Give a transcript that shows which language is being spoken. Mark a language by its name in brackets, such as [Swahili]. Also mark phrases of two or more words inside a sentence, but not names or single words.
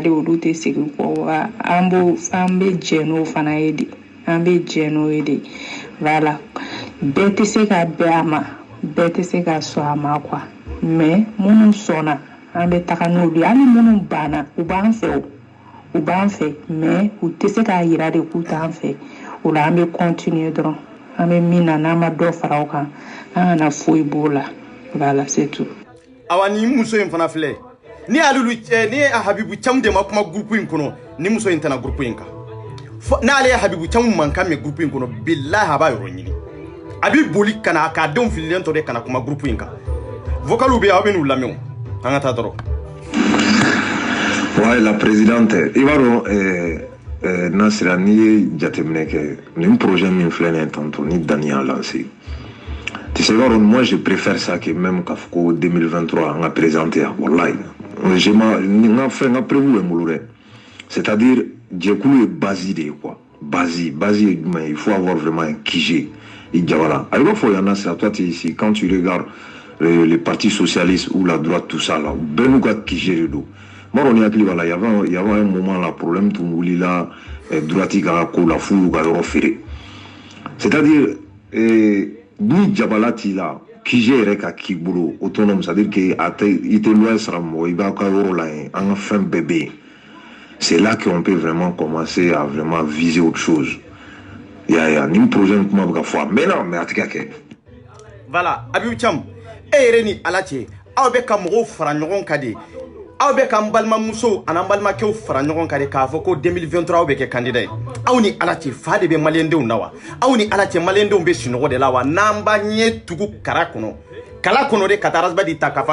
[Bambara] de olu tɛ segin kɔ wa an bɛ jɛ n'o fana ye de an bɛ jɛ n'o ye de voilà bɛɛ tɛ se ka bɛn a ma bɛɛ tɛ se ka sɔn a ma [French] quoi mais [Bambara] minnu sɔnna an bɛ taga n'olu ye hali minnu banna u b'an fɛ mais u tɛ se k'a yira de k'u t'an fɛ o la an bɛ continuer dɔrɔn an bɛ min na n'an ma dɔ fara o kan an kana foyi b'o la [French] voilà c'est tout. [Bambara] awa ni muso in fana filɛ ni ye Habibu Camu de ma kuma groupe in kɔnɔ ni muso in tɛna groupe in kan n'ale ye Habibu Camu mankan mɛn groupe in kɔnɔ billahi a b'a yɔrɔ ɲini a bɛ boli ka na k'a denw fililen tɔ de kana kuma groupe in kan vocaliw bɛ yen aw bɛ n'u lamɛn an ka taa dɔrɔn. [French] Ouais, la présidente, il va [Bambara] Nasira ni ye jateminɛ kɛ nin projet min filɛ nin ye tantôt ni Dani y'a lancé. [French] Tu sais moi je préfère ça que même [Bambara] k'a fɔ ko 2023 an ka présenter yan wallahi n ka fɛn n ka prévu bɛ n bolo dɛ c'est-à-dire jɛkulu ye base de ye quoi base ye jumɛn ye [French] il faut avoir vraiment un QG [Bambara] i jabala a b'a fɔ yan Nasira [French] toi tu es ici quand tu regardes les partis socialistes ou la droite tout ça là [Bambara] bɛɛ n'u ka QG de don. Maro ni hakili bala [French] il y avait un moment là problème [Bambara] tun wulila droite ka ko la fou ka yɔrɔ feere c'est-à-dire ni jabala t'i la kije yɛrɛ ka k'i bolo autonome [French] c'est-à-dire que [Bambara] i tɛ loi sara mɔgɔ i b'a ka yɔrɔ la yen an ka fɛn bɛɛ bɛ yen [French] c'est là qu'on peut vraiment commencer à vraiment viser autre chose [Bambara] ya ni projet kuma bɛ ka fɔ [French] mais non mais [Bambara] a tɛ ka kɛ. Voilà Habibu Camu e yɛrɛ ni ala cɛ aw bɛ ka mɔgɔw fara ɲɔgɔn kan de aw bɛ k'an balimamuso ani an balimakɛw fara ɲɔgɔn kan de k'a fɔ ko 2023 aw bɛ kɛ candidat ye aw ni ala cɛ fa de bɛ maliyɛndenw na wa aw ni ala cɛ maliyɛndenw bɛ sunɔgɔ de la wa n'an b'a ɲɛ tugu kala kɔnɔ de ka taa rasibadi ta k'a fɔ